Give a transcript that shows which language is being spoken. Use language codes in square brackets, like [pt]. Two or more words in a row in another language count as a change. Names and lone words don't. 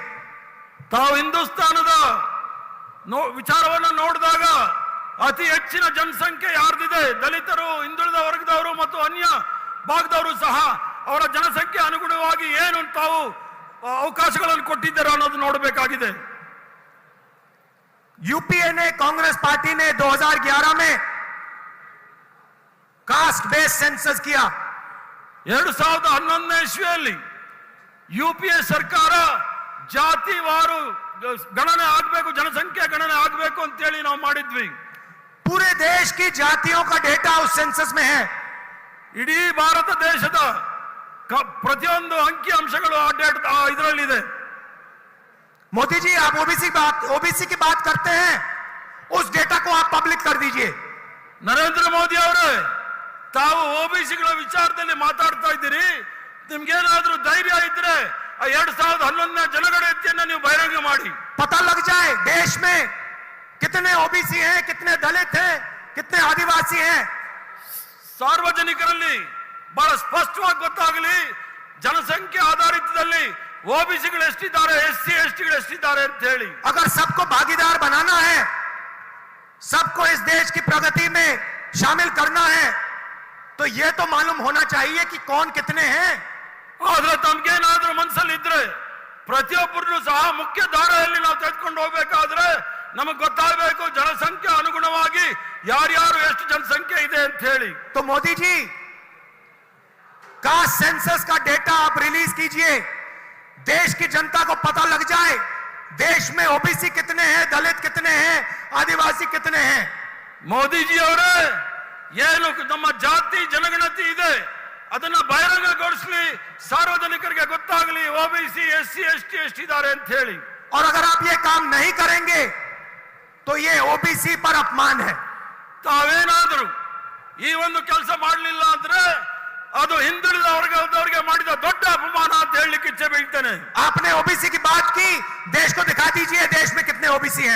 [kn] ತಾವು ಹಿಂದೂಸ್ತಾನದ ವಿಚಾರವನ್ನು ನೋಡಿದಾಗ ಅತಿ ಹೆಚ್ಚಿನ ಜನಸಂಖ್ಯೆ ಯಾರ್ದಿದೆ, ದಲಿತರು, ಹಿಂದುಳಿದ ವರ್ಗದವರು ಮತ್ತು ಅನ್ಯ ಭಾಗದವರು ಸಹ ಅವರ ಜನಸಂಖ್ಯೆ ಅನುಗುಣವಾಗಿ ಏನು ತಾವು ಅವಕಾಶಗಳನ್ನು ಕೊಟ್ಟಿದ್ದಾರೆ ಅನ್ನೋದು ನೋಡಬೇಕಾಗಿದೆ। [hi] यूपीए ने, कांग्रेस पार्टी ने 2011 में [en] caste based census [hi] किया। [kn] 2011ನೇ ಇಸ್ವಿಯಲ್ಲಿ ಯುಪಿಎ ಸರ್ಕಾರ ಜಾತಿವಾರು ಗಣನೆ ಆಗಬೇಕು, ಜನಸಂಖ್ಯೆ ಗಣನೆ ಆಗಬೇಕು ಅಂತ ಹೇಳಿ ನಾವು ಮಾಡಿದ್ವಿ। [hi] पूरे देश की जातियों का डेटा उस सेंसस में है। [kn] ಇಡೀ ಭಾರತ ದೇಶದ ಪ್ರತಿಯೊಂದು ಅಂಕಿ ಅಂಶಗಳು ಆ ಡೇಟಾ ಇದರಲ್ಲಿದೆ। [hi] मोदी जी, आप ओबीसी की बात करते हैं, उस डेटा को आप पब्लिक कर दीजिए। [kn] ನರೇಂದ್ರ ಮೋದಿ ಅವರೇ, ತಾವು ಓಬಿಸಿಗಳ ವಿಚಾರದಲ್ಲಿ ಮಾತಾಡ್ತಾ ಇದ್ದೀರಿ, ನಿಮ್ಗೇನಾದ್ರೂ ಧೈರ್ಯ ಇದ್ರೆ ಆ 2011ನೇ ಜನಗಣತಿಯನ್ನ ನೀವು ಬಹಿರಂಗ ಮಾಡಿ, [hi] पता लग जाए देश में कितने ओबीसी हैं, कितने दलित हैं, कितने आदिवासी हैं। [kn] ಸಾರ್ವಜನಿಕರಲ್ಲಿ ಬಹಳ ಸ್ಪಷ್ಟವಾಗಿ ಗೊತ್ತಾಗಲಿ, ಜನಸಂಖ್ಯೆ ಆಧಾರಿತದಲ್ಲಿ ಓಬಿಸಿಗಳು ಎಷ್ಟಿದ್ದಾರೆ, ಎಸ್ಸಿ ಎಸ್ಟಿಗಳು ಎಷ್ಟಿದ್ದಾರೆ ಅಂತ ಹೇಳಿ। [hi] अगर सबको भागीदार बनाना है, सबको इस देश की प्रगति में शामिल करना है, तो यह तो मालूम होना चाहिए कि कौन कितने हैं। [kn] ಆದ್ರೆ ತಮ್ಗೇನಾದ್ರೂ ಮನಸ್ಸಲ್ಲಿ ಇದ್ರೆ ಪ್ರತಿಯೊಬ್ಬರನ್ನು ಸಹ ಮುಖ್ಯ ಧಾರೆಯಲ್ಲಿ ನಾವು ತೆಗೆದುಕೊಂಡು ಹೋಗ್ಬೇಕಾದ್ರೆ ನಮಗೆ ಗೊತ್ತಾಗಬೇಕು ಜನಸಂಖ್ಯೆ ಅನುಗುಣವಾಗಿ ಯಾರ್ಯಾರು ಎಷ್ಟು ಜನಸಂಖ್ಯೆ ಇದೆ ಅಂತ ಹೇಳಿ। [hi] तो मोदी जी, [en] caste census [hi] का डेटा आप रिलीज कीजिए, देश की जनता को पता लग जाए देश में ओबीसी कितने हैं, दलित कितने हैं, आदिवासी कितने हैं। [kn] ಮೋದಿಜಿ ಅವರೇ, ಏನು ನಮ್ಮ ಜಾತಿ ಜನಗಣತಿ ಇದೆ ಅದನ್ನ ಬಹಿರಂಗಗೊಳಿಸಲಿ, ಸಾರ್ವಜನಿಕರಿಗೆ ಗೊತ್ತಾಗಲಿ ಓಬಿಸಿ ಎಸ್ಸಿ ಎಸ್ಟಿ ಎಷ್ಟಿದ್ದಾರೆ ಅಂತ ಹೇಳಿ। [hi] और अगर आप ये काम नहीं करेंगे तो ये ओबीसी पर अपमान है। [kn] ತಾವೇನಾದರೂ ಈ ಒಂದು ಕೆಲಸ ಮಾಡಲಿಲ್ಲ ಅಂದ್ರೆ ಅದು ಹಿಂದುಳಿದ ವರ್ಗದವರಿಗೆ ಮಾಡಿದ ದೊಡ್ಡ ಅಪಮಾನ ಅಂತ ಹೇಳಲಿಕ್ಕೆ ಇಚ್ಛೆ ಬೀಳ್ತೇನೆ। [hi] आपने ओबीसी की बात की, देश को दिखा दीजिए देश में कितने ओबीसी हैं।